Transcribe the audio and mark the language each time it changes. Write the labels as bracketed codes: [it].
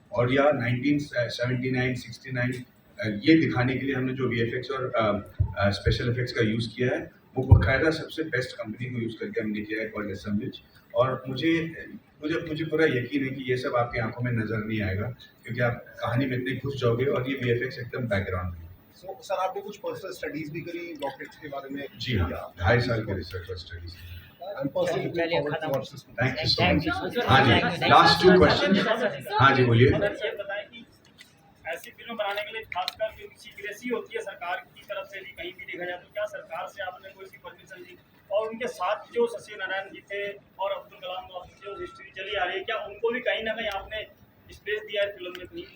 [hi] और या 1979 69 ये दिखाने के लिए हमने जो VFX और स्पेशल इफेक्ट्स का यूज़ किया है वो बाकायदा सबसे बेस्ट कंपनी को यूज़ करके हमने किया है, कॉल्ड एसेंबलिज। और मुझे मुझे मुझे पूरा यकीन है कि ये सब आपकी आंखों में नज़र नहीं आएगा, क्योंकि आप कहानी में इतने घुस जाओगे और ये VFX एकदम बैकग्राउंड में। सो सर आपने कुछ पर्सनल स्टडीज भी करी रॉकेट्स के बारे में? जी हाँ, 2.5 साल के रिसर्च और studies. [en] I'm personally looking forward to watch this movie. Thank you so much. [hi] हाँ जी, लास्ट 2 क्वेश्चन। हाँ जी बोलिए। ये बताएं कि ऐसी फिल्म बनाने के लिए खासकर जो सीक्रेसी होती है सरकार की तरफ से भी कहीं भी देखा जाए, तो क्या सरकार से आपने कोई सी परमिशन ली? और उनके साथ जो सत्यनारायण जी थे और अब्दुल कलाम की जो हिस्ट्री चली आ रही है, क्या उनको भी कहीं ना कहीं आपने स्पेस दिया है फिल्म में कहीं?